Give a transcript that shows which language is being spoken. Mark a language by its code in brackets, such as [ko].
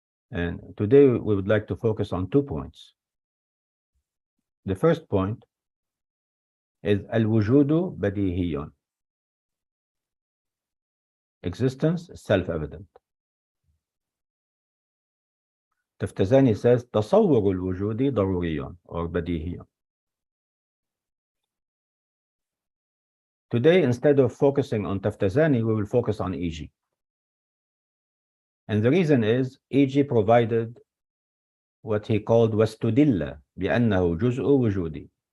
[en] And today we would like to focus on 2 points. The first point is [ar] al-wujudu badihiyun. [en] Existence is self-evident. Taftazani says [ar] تصور الوجود ضروري [en] or [ar] بديهي. [en] Today, instead of focusing on Taftazani, we will focus on E.G. And the reason is E.G. provided what he called [ar] واستدل بأنه جزء وجودي.